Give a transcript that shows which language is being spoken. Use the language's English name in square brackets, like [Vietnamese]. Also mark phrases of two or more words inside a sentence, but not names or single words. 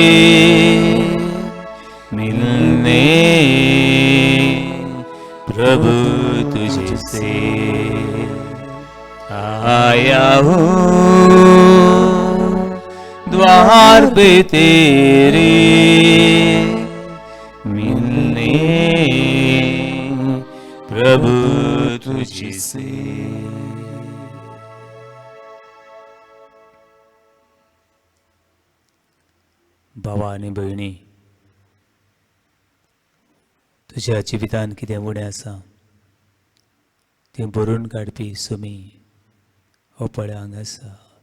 [Hindi] मिलने, प्रभु तुझसे आया हूँ द्वार पे तेरे मिलने, प्रभु तुझसे। [Konkani] भावा आनी भयणी, तुझ्या जिवितान कितें उणें आसा तें भरून काडपी सुमी हो पळय हांगा आसा।